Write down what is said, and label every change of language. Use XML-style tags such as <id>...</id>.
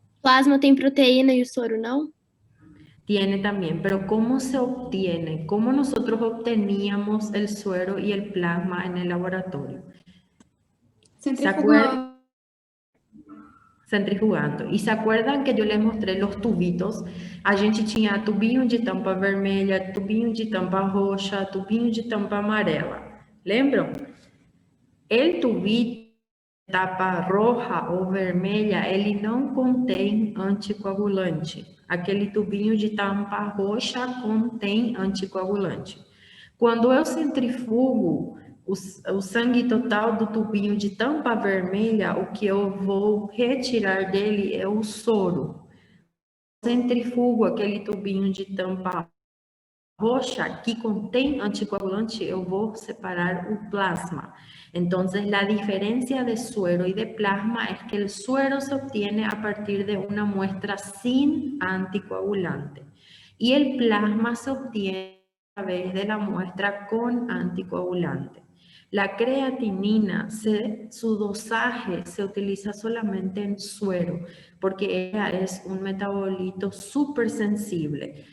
<pt>Plasma tem proteína e o soro não?</pt> <es>Tiene también, pero ¿cómo se obtiene? ¿Cómo nosotros obteníamos el suero y el plasma en el laboratorio? ¿Se acuerdan? Centrifugando.</es> <pt>E</pt> <es>se acuerdan</es> <pt>que eu les mostrei os tubitos? A gente tinha tubinho de tampa vermelha, tubinho de tampa roxa, tubinho de tampa amarela. Lembram?</pt> <es>El tubito etapa roja</es> <pt>ou vermelha, ele não contém anticoagulante. Aquele tubinho de tampa roxa contém anticoagulante. Quando eu centrifugo o sangue total do tubinho de tampa vermelha, o que eu vou retirar dele é o soro. Centrifugo aquele tubinho de tampa roxa que contém anticoagulante, eu vou separar o plasma.</pt> <es>Entonces, la diferencia de suero y de plasma es que el suero se obtiene a partir de una muestra sin anticoagulante y el plasma se obtiene a través de la muestra con anticoagulante. La creatinina, su dosaje se utiliza solamente en suero porque ella es un metabolito súper sensible.</es>